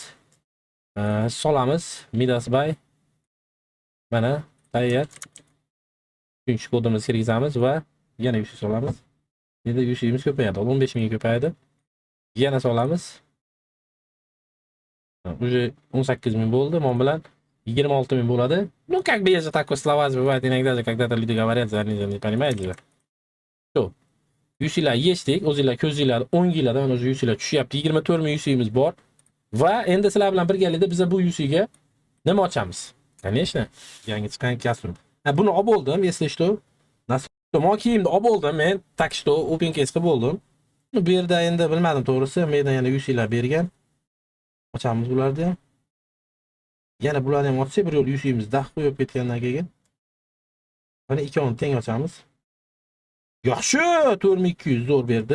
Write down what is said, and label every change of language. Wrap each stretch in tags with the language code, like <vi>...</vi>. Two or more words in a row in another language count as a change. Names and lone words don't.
<uz>Solamiz, Midas Bay. Mana tayyor. Uchinchi kodimizni kirgizamiz va yana UC solamiz. Endi UC'imiz ko'payadi. 15 ming ko'payadi. Yana solamiz. Уже 18 ming bo'ldi. Men bilan 26 ming bo'ladi.</uz> <ru>Как бы я же так слова забываю иногда, когда-то люди говорят, не понимаете же.</ru> <uz>Shu. UC'lar yechdik. O'zingizlar ko'zinglar 10 yillardan mana o'zi UC'lar tushyapti. 24 ming UC'imiz bor. Va endi sizlar bilan birgalikda biz bu UC'ga nima ochamiz? Конечно, yangi chiqqan kostyum. Buni olib oldim,</uz> <ru>если что.</ru> <uz>Nasib kiyimni olib oldim men,</uz> <ru>так что</ru> <en>Open Case</en> <uz>qilib oldim. Bu yerda endi bilmadim to'g'risi, mendan yana UC'lar bergan. Ochamiz bularni ham. Yana bularni ham ochsak, bir yo'l UC'imiz dah qo'yib ketgandan keyin. Mana ikkovini teng ochamiz. Yaxshi, 4200 zo'r berdi.</uz>